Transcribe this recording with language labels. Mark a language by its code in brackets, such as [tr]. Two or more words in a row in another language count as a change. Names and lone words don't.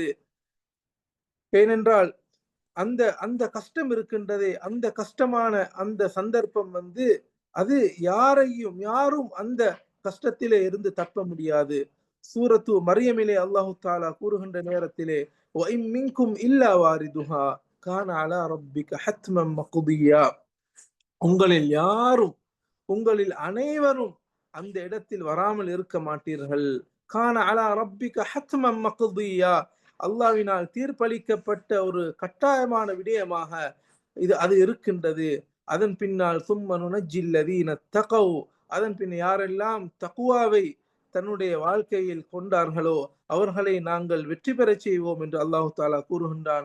[ta] ஏனென்றால் அந்த அந்த கஷ்டம் இருக்கின்றதே, அந்த கஷ்டமான அந்த சந்தர்ப்பம் அது யாரும் அந்த கஷ்டத்திலே இருந்து தப்ப முடியாது. சூரத்து மரியமிலே [ar] الله تعالى [ta] கூறுகின்ற நேரத்திலே [ar] وَإِن مِّنكُمْ إِلَّا وَارِدُهَا كَانَ عَلَى رَبِّكَ حَتْمًا مَقْضِيًّا. [ta] உங்களில் அனைவரும் அந்த இடத்தில் வராமல் இருக்க மாட்டீர்கள். [ar] كان على ربك حتما مقضيا, [ta] அல்லாஹ்வினால் தீர்ப்பளிக்கப்பட்ட ஒரு கட்டாயமான விடயமாக அது இருக்கின்றது. அதன் பின்னால் [ar] ثم ننجي الذين اتقوا, [ta] அதன் பின் யாரெல்லாம் தக்குவாவை தன்னுடைய வாழ்க்கையில் கொண்டார்களோ அவர்களை நாங்கள் வெற்றி பெறச் செய்வோம் என்று [ar] الله تعالى [ta] கூறுகின்றான்.